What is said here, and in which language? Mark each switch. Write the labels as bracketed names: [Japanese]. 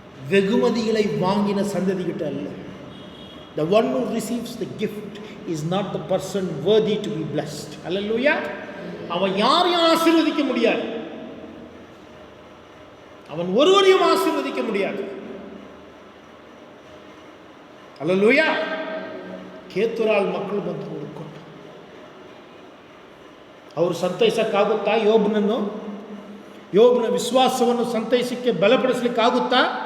[Tamil] வெகுமதிகளை வாங்கின சந்ததி கிட்ட அல்ல. [English] The one who receives the gift is not the person worthy to be blessed. [Tamil] Hallelujah. அவன் யாரையும் ஆசீர்வதிக்க முடியாது. அவன் ஒருவரையும் ஆசீர்வதிக்க முடியாது. Hallelujah. கேத்துரால் மக்கள் [Kannada] ಬಂದು ಕೊಟ್ಟು. ಅವರು ಸಂತೈಸಕ್ಕಾಗುತ್ತಾ ಯೋಬನನ್ನು? ಯೋಬನ ವಿಶ್ವಾಸವನ್ನು ಸಂತೈಸಕ್ಕೆ ಬಲಪಡಿಸ್ಲಿಕ್ಕಾಗುತ್ತಾ?